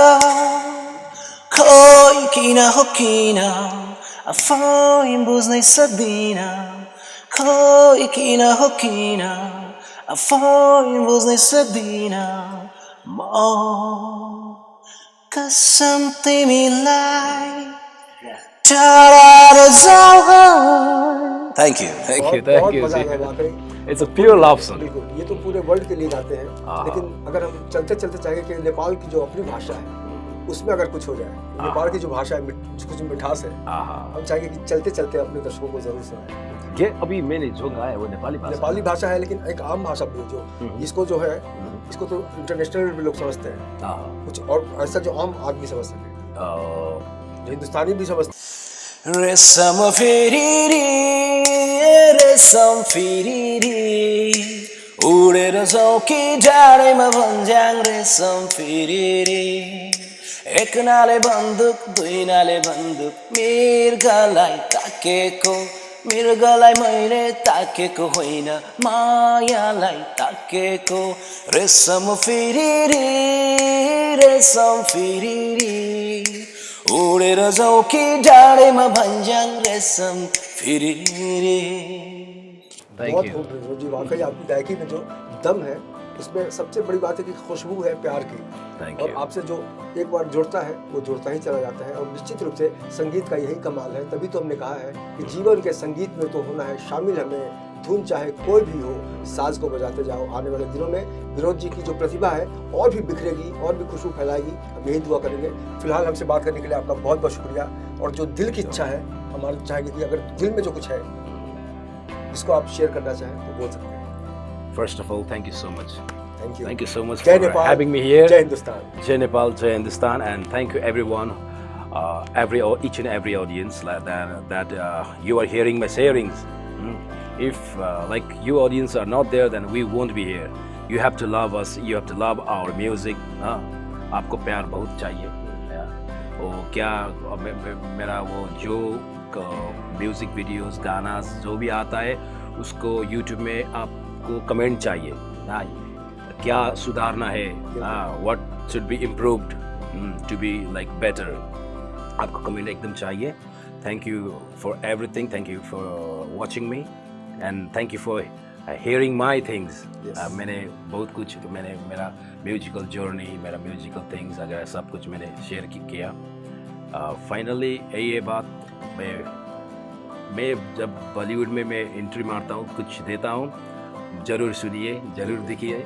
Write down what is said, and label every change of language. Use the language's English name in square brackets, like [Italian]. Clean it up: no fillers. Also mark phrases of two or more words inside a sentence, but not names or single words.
[Nepali] खोइ किन हो किन आफै बुझ्नै सक्दिन, खोइ किन हो किन आफै बुझ्नै सक्दिन म कसम तिमीलाई टाढा जाऊ। [English] Thank you. [Hindi] बहुत मजा आ गया वाकई। [English] It's a pure love song. [Hindi] बिल्कुल, ये तो पूरे वर्ल्ड के लिए गाते हैं, लेकिन अगर हम चलते चलते चाहेंगे कि नेपाल की जो अपनी भाषा है उसमें अगर कुछ हो जाए, नेपाल की जो भाषा है कुछ मिठास है, हम चाहेंगे कि चलते चलते अपने दर्शकों को जरूर सुनाएं। ये अभी मैंने जो गाया वो नेपाली भाषा है, लेकिन एक आम भाषा भी जो इसको जो है इसको तो इंटरनेशनल भी लोग समझते हैं, कुछ और ऐसा जो आम आदमी समझ सके, जो हिंदुस्तानी भी समझते। [Nepali] रेशम फेरि रेशम फेरि उडेर जाऊ कि डाँडैमा भन्ज्याङ रेशम फेरि, एक नाले बन्दुक दुई नाले बन्दुक, मृगलाई ताकेको मृगलाई मैले ताकेको होइन, मायालाई ताकेको रेशम फेरि रेशम फेरि उडेर जाऊ कि डाँडैमा भन्ज्याङ रेशम फेरि। [Hindi] बहुत खूब विनोद जी, वाकई आपकी गायकी में जो दम है उसमें सबसे बड़ी बात है कि खुशबू है प्यार की, और आपसे जो एक बार जुड़ता है वो जुड़ता ही चला जाता है। और निश्चित रूप से संगीत का यही कमाल है, तभी तो हमने कहा है कि जीवन के संगीत में तो होना है शामिल, हमें धुन चाहे कोई भी हो, साज को बजाते जाओ। आने वाले दिनों में विनोद जी की जो प्रतिभा है और भी बिखरेगी और भी खुशबू फैलाएगी, हम यही दुआ करेंगे। फिलहाल हमसे बात करने के लिए आपका बहुत बहुत शुक्रिया, और जो दिल की इच्छा है हमारे चाहेंगे कि अगर दिल में जो कुछ है जिसको आप शेयर करना चाहें तो बोल सकते हैं। [English] First of all, thank you so much. Thank you. Thank you so much जय for नेपाल, having me here. [Hindi] जय हिंदुस्तान। जय नेपाल, जय हिंदुस्तान, [English] and thank you everyone, each and every audience that you are hearing my sharings. If like you audience are not there, then we won't be here. You have to love us. You have to love our music. [Hindi] आपको प्यार बहुत चाहिए। वो क्या मेरा वो जो [English] music videos [Hindi] गाना जो भी आता है उसको यूट्यूब में आपको कमेंट चाहिए। हाँ, क्या सुधारना है, [English] What should be improved to be like better, [Hindi] आपको कमेंट एकदम चाहिए। [English] Thank you for everything, thank you for watching me and thank you for hearing my things. [Hindi] मैंने बहुत कुछ मेरा [English] musical journey, [Hindi] मेरा [English] musical things [Hindi] वगैरह सब कुछ मैंने शेयर किया। फाइनली ये बात मैं जब बॉलीवुड में मैं एंट्री मारता हूँ, कुछ देता हूँ, ज़रूर सुनिए, ज़रूर देखिए।